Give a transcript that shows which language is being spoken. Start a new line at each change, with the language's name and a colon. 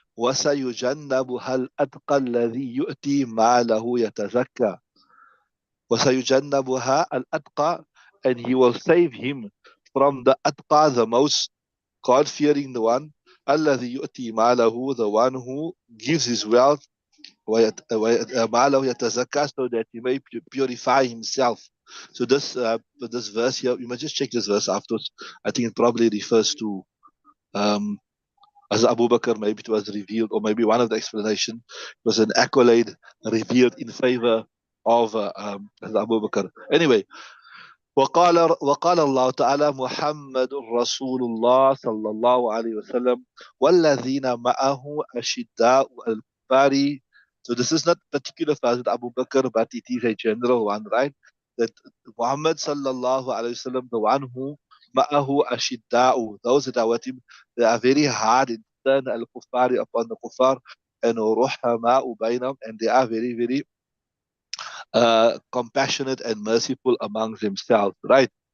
Arabic: وَسَيُجَنَّبُهَا الْأَتْقَى الَّذِي يُؤْتِي مَالَهُ يَتَزَكَّى وَسَيُجَنَّبُهَا الْأَتْقَى,
English: and he will save him from the atqa, the most God-fearing, the one,
Arabic: الَّذِي يُؤْتِي مَالَهُ,
English: the one who gives his wealth
Arabic: مَالَهُ يَتَزَكَّى,
English: so that he may purify himself. So this verse here, you must just check this verse afterwards. I think it probably refers to as Abu Bakr, maybe it was revealed, or maybe one of the explanation was an accolade revealed in favor of Abu Bakr. Anyway,
Arabic: وقال الله تعالى محمد رسول الله صلى الله عليه وسلم والذين معه أشداء الكفار.
English: So this is not particular for Abu Bakr, but it is a general one, right? That Muhammad sallallahu alayhi wasallam, the one who ma'ahu ashidda'u, those that are with him, they are very hard in turn al-kuffari upon the kuffar, and ruhama'u bainam, and they are very, very compassionate and merciful amongst themselves, right?